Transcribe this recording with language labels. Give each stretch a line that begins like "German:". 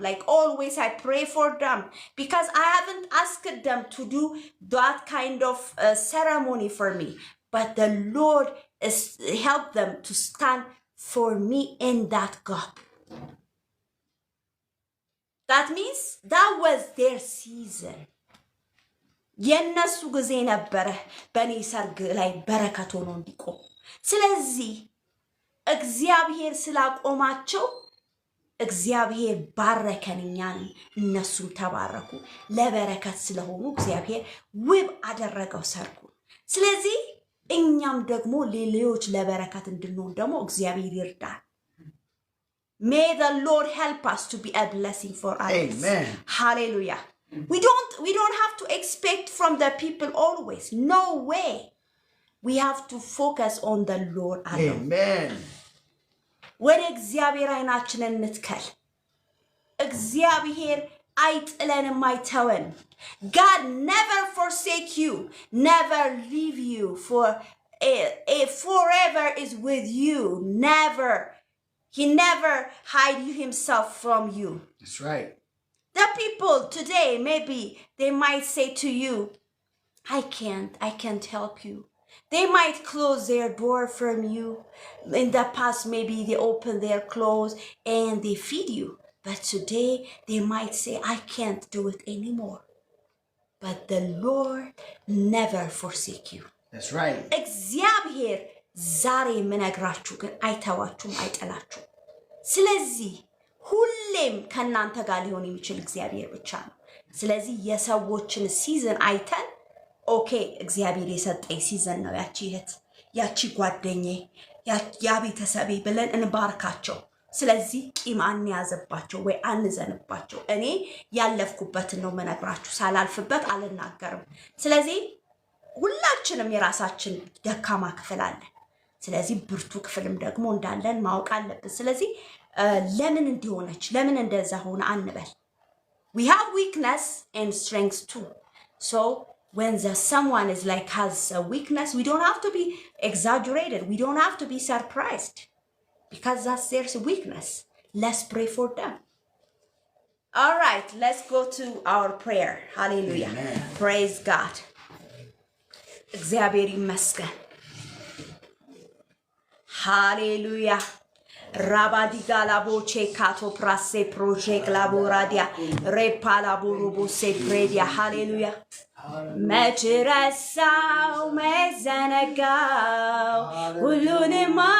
English: Like always I pray for them because I haven't asked them to do that kind of ceremony for me. But the Lord is help them to stand for me in that gap. That means that was their season.
Amharic: የነሱ ጊዜ ነበረ በኔ ሰርግ ላይ በረከት ሆኖ እንዲቆም። ስለዚህ እግዚአብሔር ስላቆማቸው እግዚአብሔር ባረከን እኛን እነሱም ተባረኩ ለበረከት ስለሆኑ እግዚአብሔር ውብ አደረገው ሰርጉ። ስለዚህ እኛም ደግሞ ሌሎች ለበረከት እንድንሆን ደግሞ እግዚአብሔር ይርዳል።
English: May the Lord help us to be a blessing for others. Amen. Hallelujah. We don't have to expect from the people always. No way. We have to focus on the Lord alone. Amen.
Amharic: ወደ እግዚአብሔር አይናችንን እንትከል። እግዚአብሔር አይጥለንም አይተወን.
English: God never forsake you, never leave you, for forever is with you. Never. He never hide himself from you. That's right. The people today, maybe they might say to you, I can't help you. They might close their door from you. In the past, maybe they open their clothes and they feed you. But today, they might say, I can't do it anymore. But the Lord never forsake you. That's right.
Amharic: እግዚአብሔር ዛሬ የምነግራችሁ ግን አይተዋችሁም አይጠላችሁ። ስለዚህ ሁሌም ከናንተ ጋር ሊሆን የሚችል እግዚአብሔር ብቻ ነው። ስለዚህ የሰዎችን ሲዝን አይተን ኦኬ እግዚአብሔር የሰጠኝ ሲዝን ነው ያቺ እህት ያቺ ጓደኛዬ ያ ቤተሰቤ ብለን እንባርካቸው። ስለዚህ ቂም አንያዝባቸው ወይ አንዘንባቸው። እኔ ያለፍኩበትን ነው መነግራችሁ፣ ሳላልፍበት አልናገርም። ስለዚህ ሁላችንም የራሳችን ደካማ ክፍል አለን። ስለዚህ ብርቱ ክፍልም ደግሞ እንዳለን ማወቅ አለብን። ስለዚህ ለምን እንዲሆነች ለምን እንደዛ ሆነ አንበል።
English: We have weakness and strength too. So when someone is like has a weakness, we don't have to be exaggerated. We don't have to be surprised because that's their weakness. Let's pray for them. All right, let's go to our prayer. Hallelujah. Amen. Praise God.
Amharic: እግዚአብሔር ይመስገን። ሃሌሉያ ራባዲጋላቦ ቼካቶ ፕራሴ ፕሮጀክት ላቦራዲያ ሬፓላቦሮቦ ሴፕሬዲያ ሃሌሉያ መች ረሳው መዘነጋው ሁሉንም